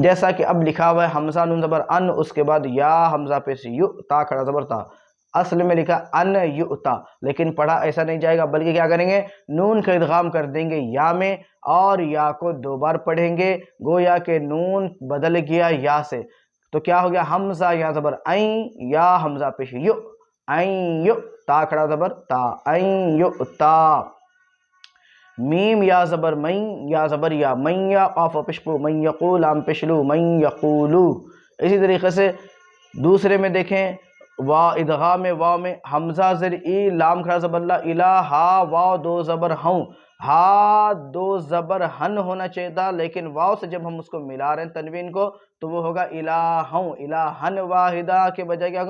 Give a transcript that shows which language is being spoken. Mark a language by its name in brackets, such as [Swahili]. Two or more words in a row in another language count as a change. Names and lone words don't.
[Urdu] جیسا کہ اب لکھا ہوا ہے حمزہ نون زبر ان، اس کے بعد یا حمزہ پیش یو تا کھڑا زبر تا، اصل میں لکھا [Arabic] ان یؤتا، [Urdu] لیکن پڑھا ایسا نہیں جائے گا، بلکہ کیا کریں گے؟ نون کا ادغام کر دیں گے یا میں، اور یا کو دو بار پڑھیں گے، گویا کہ نون بدل گیا یا سے، تو کیا ہو گیا؟ حمزہ یا زبر این، یا حمزہ پیش یو، این یو تا کھڑا زبر تا، [Arabic] این یؤتا۔ [Urdu] میم یا زبر من، یا زبر یا من، یا قاف و پشکو [Arabic] من یقول، [Urdu] لام پشلو [Arabic] من یقولو۔ [Urdu] اسی طریقے سے دوسرے میں دیکھیں وا ادغام واو میں حمزہ زر ای، لام کھڑا زبر لا، الہ ہا واو دو زبر ہوں، ہا دو زبر ہن ہونا چاہیے تھا، لیکن واو سے جب ہم اس کو ملا رہے ہیں تنوین کو تو وہ ہوگا الہوں، [Arabic] الہن واحدہ [Urdu] کے بجائے کیا ہوگا؟